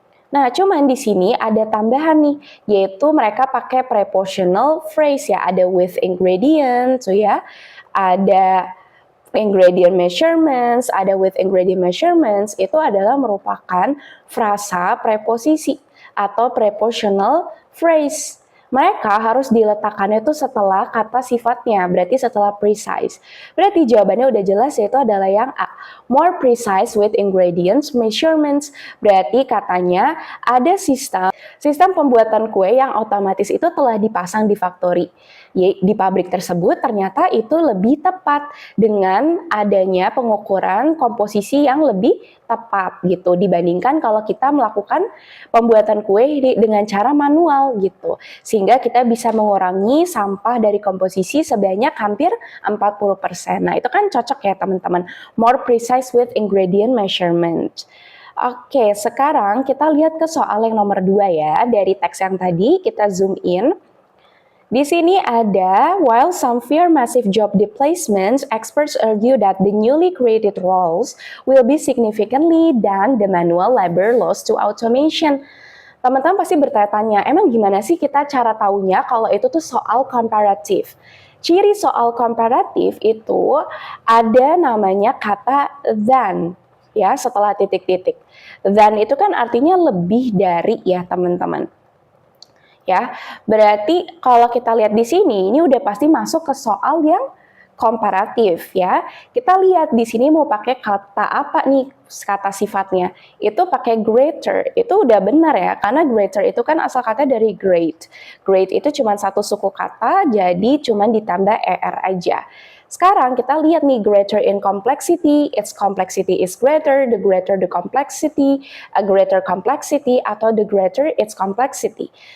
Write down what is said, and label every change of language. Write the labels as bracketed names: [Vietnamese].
[Indonesian] Nah, cuman di sini ada tambahan nih, yaitu mereka pakai prepositional phrase ya, ada with ingredient, so ya, ada ingredient measurements, ada with ingredient measurements, itu adalah merupakan frasa preposisi atau prepositional phrase. Mereka harus diletakkannya itu setelah kata sifatnya, berarti setelah precise. Berarti jawabannya udah jelas, yaitu adalah yang A. [English] More precise with ingredients measurements. [Indonesian] Berarti katanya ada sistem pembuatan kue yang otomatis itu telah dipasang di factory. Di pabrik tersebut ternyata itu lebih tepat dengan adanya pengukuran komposisi yang lebih tepat gitu dibandingkan kalau kita melakukan pembuatan kue dengan cara manual gitu. Sehingga kita bisa mengurangi sampah dari komposisi sebanyak hampir 40%. Nah, itu kan cocok ya teman-teman. [English] More precise with ingredient measurement. [Indonesian] Oke, sekarang kita lihat ke soal yang nomor 2 ya. Dari teks yang tadi kita zoom in. Di sini ada, [English] while some fear massive job displacements, experts argue that the newly created roles will be significantly than the manual labor lost to automation. [Indonesian] Teman-teman pasti bertanya-tanya, emang gimana sih kita cara taunya kalau itu tuh soal komparatif? Ciri soal komparatif itu ada namanya kata than, ya setelah titik-titik. Than itu kan artinya lebih dari ya teman-teman. Ya, berarti kalau kita lihat di sini, ini udah pasti masuk ke soal yang komparatif ya. Kita lihat di sini mau pakai kata apa nih, kata sifatnya. Itu pakai greater, itu udah benar ya, karena greater itu kan asal kata dari great. Great itu cuma satu suku kata, jadi cuma ditambah er aja. Sekarang kita lihat nih, [English] greater in complexity, its complexity is greater the complexity, a greater complexity, atau the greater its complexity.